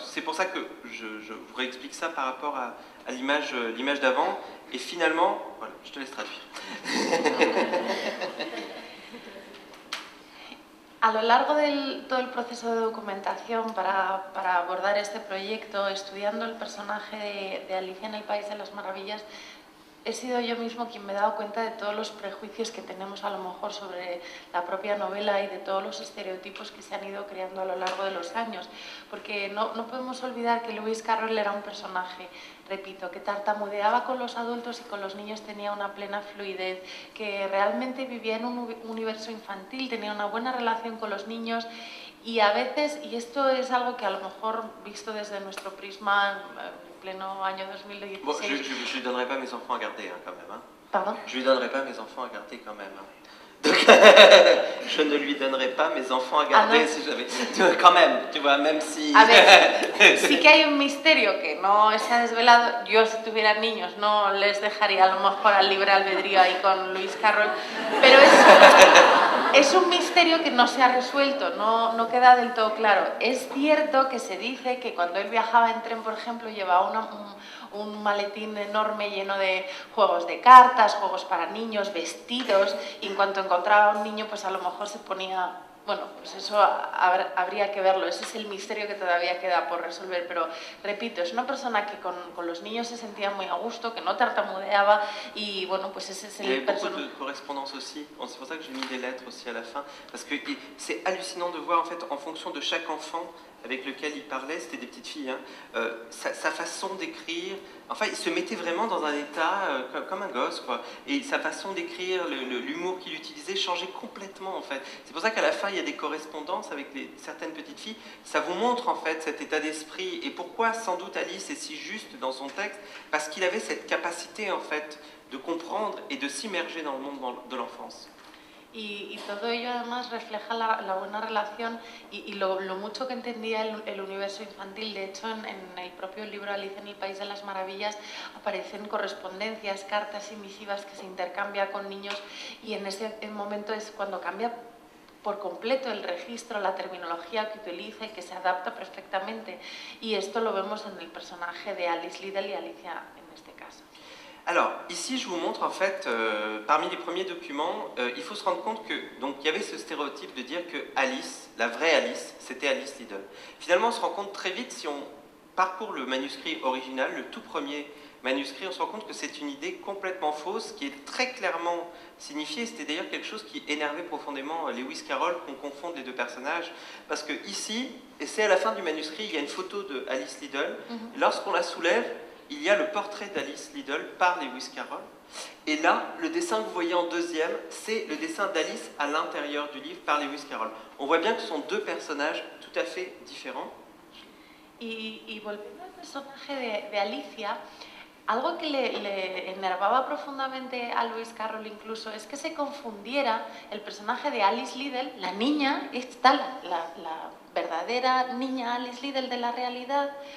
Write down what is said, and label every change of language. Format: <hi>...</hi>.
<fr>C'est pour ça que je vous réexplique ça par rapport à l'image d'avant, et finalement, voilà, je te laisse traduire.</fr> <es>A lo largo de todo el proceso de documentación para abordar este proyecto, estudiando el personaje de Alicia en el País de las Maravillas, he sido yo mismo quien me he dado cuenta de todos los prejuicios que tenemos a lo mejor sobre la propia novela y de todos los estereotipos que se han ido creando a lo largo de los años. Porque no podemos olvidar que Lewis Carroll era un personaje, repito, que tartamudeaba con los adultos y con los niños tenía una plena fluidez, que realmente vivía en un universo infantil, tenía una buena relación con los niños. Y a veces, y esto es algo que a lo mejor visto desde nuestro prisma en pleno año 2016...</es> <fr>Bon, je lui donnerai pas mes enfants à garder quand même. Hein. Pardon? Je lui donnerai pas mes enfants à garder quand même. Hein. Donc, je ne lui donnerai pas mes enfants a garder si j'avais... Quand même, tu vois, même si...</fr> <es>A ver, sí que hay un misterio que no se ha desvelado. Yo, si tuviera niños, no les dejaría a lo mejor al libre albedrío ahí con Lewis Carroll, pero es un misterio que no se ha resuelto, no queda del todo claro. Es cierto que se dice que cuando él viajaba en tren, por ejemplo, llevaba un maletín enorme lleno de juegos de cartas, juegos para niños, vestidos, y en cuanto encontraba a un niño, pues a lo mejor se ponía... Bueno, pues eso habría que verlo, ese es el misterio que todavía queda por resolver, pero repito, es una persona que con los niños se sentía muy a gusto, que no tartamudeaba, y bueno, pues ese es el personaje.</es> <fr>Il y avait beaucoup de correspondance aussi, c'est pour ça que j'ai mis des lettres aussi à la fin, parce que c'est hallucinant de voir en fait, en fonction de chaque enfant avec lequel il parlait, c'était des petites filles, hein, sa façon d'écrire, enfin il se mettait vraiment dans un état comme un gosse, quoi, et sa façon d'écrire, l'humour qu'il utilisait changeait complètement en fait. C'est pour ça qu'à la fin il y a des correspondances avec certaines petites filles, ça vous montre en fait cet état d'esprit, et pourquoi sans doute Alice est si juste dans son texte, parce qu'il avait cette capacité en fait de comprendre et de s'immerger dans le monde de l'enfance.</fr> <es>Y todo ello además refleja la buena relación y lo mucho que entendía el universo infantil. De hecho, en el propio libro Alicia en el País de las Maravillas aparecen correspondencias, cartas y misivas que se intercambia con niños, y en ese momento es cuando cambia por completo el registro, la terminología que utiliza y que se adapta perfectamente. Y esto lo vemos en el personaje de Alice Liddell y Alicia en este caso.</es> <fr>Alors, ici, je vous montre, en fait, parmi les premiers documents, il faut se rendre compte que, donc, il y avait ce stéréotype de dire que Alice, la vraie Alice, c'était Alice Liddell. Finalement, on se rend compte très vite, si on parcourt le manuscrit original, le tout premier manuscrit, on se rend compte que c'est une idée complètement fausse, qui est très clairement signifiée. C'était d'ailleurs quelque chose qui énervait profondément Lewis Carroll, qu'on confonde les deux personnages, parce que ici, et c'est à la fin du manuscrit, il y a une photo de Alice Liddell, et lorsqu'on la soulève, il y a le portrait d'Alice Liddell par Lewis Carroll. Et là, le dessin que vous voyez en deuxième, c'est le dessin d'Alice à l'intérieur du livre par Lewis Carroll. On voit bien que ce sont deux personnages tout à fait différents.</fr> <es>Y volviendo al personaje de Alicia, algo que le enervaba profundamente a Lewis Carroll incluso es que se confundiera el personaje de Alice Liddell, la niña, está la verdadera niña Alice Liddell de la realidad,</es>